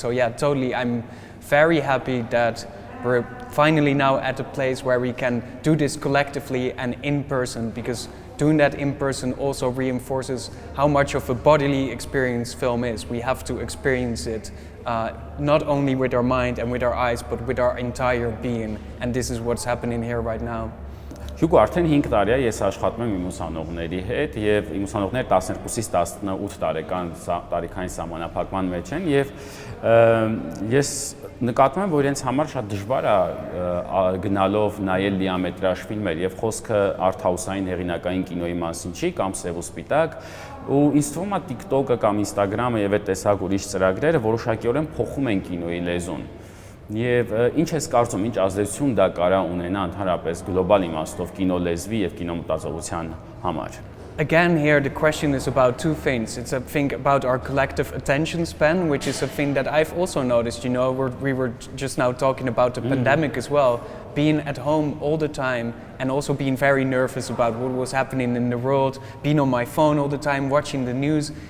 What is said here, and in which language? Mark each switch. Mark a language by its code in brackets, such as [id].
[en] So yeah, totally, I'm very happy that we're finally now at a place where we can do this collectively and in person, because doing that in person also reinforces how much of a bodily experience film is. We have to experience it not only with our mind and with our eyes, but with our entire being, and this is what's happening here right now. [hy] Հյուգո, արդեն 5 տարի է ես աշխատում եմ իմ ուսանողների հետ, եւ իմ ուսանողները 12-ից 18 տարեկան տարիքային սահմանափակման մեջ են, եւ ես նկատում եմ, որ իրենց համար շատ դժվար է գնալով նայել լիամետրաժ ֆիլմեր, եւ խոսքը արթհաուսային հեղինակային կինոյի մասին չի, կամ սև ու սպիտակ, ու ինձ թվում է TikTok-ը կամ Instagram-ը եւ այդ տեսակ ուրիշ ծրագրերը որոշակիորեն փոխում են կինոյի լեզուն։ Եվ ինչ ես կարծում, ինչ ազդեցություն դա կարա ունենա ընդհանրապես գլոբալ իմաստով կինո լեզվի եւ կինոմտածողության համար։ [en] Again, here the question is about two things. It's a thing about our collective attention span, which is a thing that I've also noticed. You know, we were just now talking about the pandemic as well, being at home all the time and also being very nervous about what was happening in the world, being on my phone all the time, watching the news.